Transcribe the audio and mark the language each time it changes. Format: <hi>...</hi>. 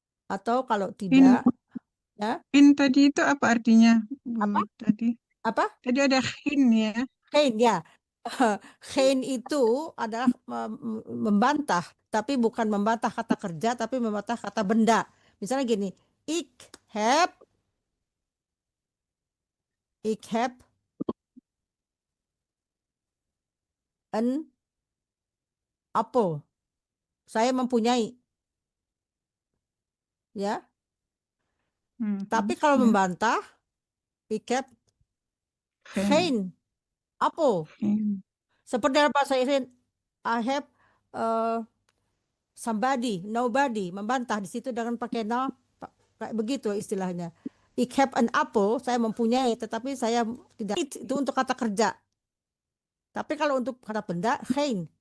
<id>Atau kalau tidak, ya. In tadi itu apa artinya, Bu? Apa? Tadi Apa? tadi ada hin ya.</id> <nl>Geen, ya.</nl> <id>Geen itu adalah membantah, tapi bukan membantah kata kerja, tapi membantah kata benda. Misalnya gini,</id> <nl>ik heb een appel.</nl> <id>Saya mempunyai. Ya. Tapi kalau Ya. membantah,</id> <nl>ik heb geen appel.</nl> <id>Seperti dalam bahasa Inggris,</id> <en>I have somebody, nobody,</en> <id>membantah di situ dengan pakai no, kayak begitu istilahnya.</id> <nl>Ik heb an apple,</nl> <id>saya mempunyai, tetapi saya tidak. Itu untuk kata kerja. Tapi kalau untuk kata benda, geen.</id>